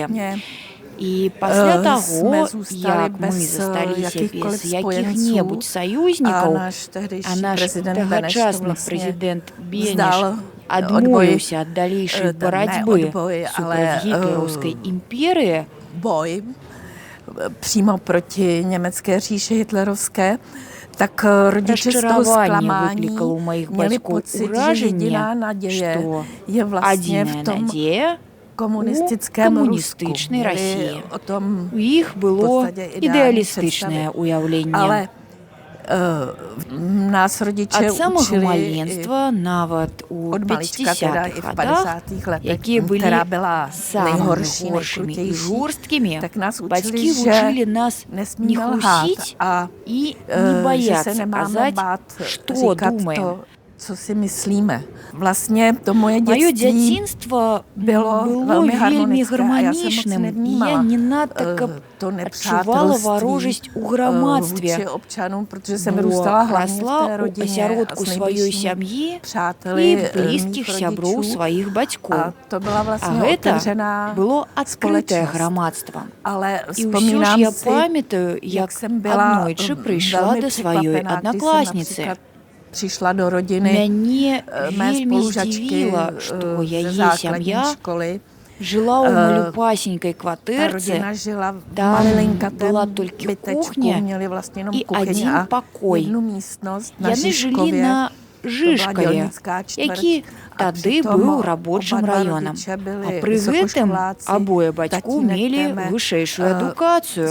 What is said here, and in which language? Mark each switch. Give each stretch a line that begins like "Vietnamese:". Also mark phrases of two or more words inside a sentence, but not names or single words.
Belarusian: І пасля таго, як мы засталіся без якіх-небудзь саюзнікаў, а наш тагачасны прэзідэнт Беніш адмовіўся ад далейшай барацьбы супраць гітлераўскай імперыі,
Czech: přímo proti německé říši hitlerovské, tak rodiče z toho zklamání měli pocit, že jediná naděje je vlastně v tom
Belarusian: камуністычнай Расіі. У іх было ідэалістычнае ўяўленне. Але нас родичи ад самага маленства, нават у 50-х гадах, якія былі самымі горшымі і жорсткімі, бацькі вучылі нас не хлусіць і не баяцца казаць, што думаем.
Czech: Co si myslíme. Vlastně to moje
Belarusian: Моё дзяцінства было вельмі гарманічным, і я не надта каб адчувала варожасць у грамадстве, бо расла ў асяродку сваёй сям'і і блізкіх сяброў сваіх бацькоў. А гэта было адкрытае грамадства. І ўсё ж я памятаю, як аднойчы прыйшла да сваёй аднакласніцы.
Czech: Přišla do rodiny mé spolužačky ze základní školy.
Belarusian: Жила ў малюпасенькай кватэрцы, там была толькі кухня і адзін пакой. Яны жылі на Жышкаве, які тады быў рабочым раёнам. А пры гэтым абое бацьку мелі вышэйшую адукацыю.